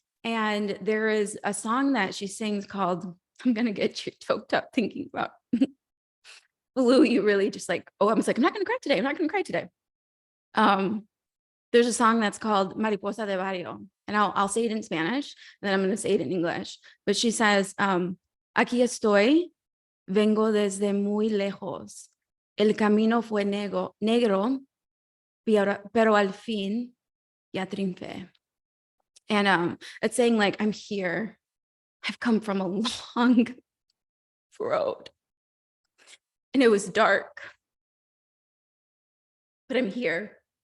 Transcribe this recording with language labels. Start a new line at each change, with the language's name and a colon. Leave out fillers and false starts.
English: And there is a song that she sings called, I'm going to get you choked up thinking about Blue. You really just like, oh, I was like, I'm not going to cry today. I'm not going to cry today. There's a song that's called Mariposa de Barrio, and I'll say it in Spanish, and then I'm going to say it in English. But she says,
Spanish: aquí estoy, vengo desde muy lejos. El camino fue negro, pero al fin ya triunfé.
English: And it's saying like, I'm here. I've come from a long road, and it was dark, but I'm here.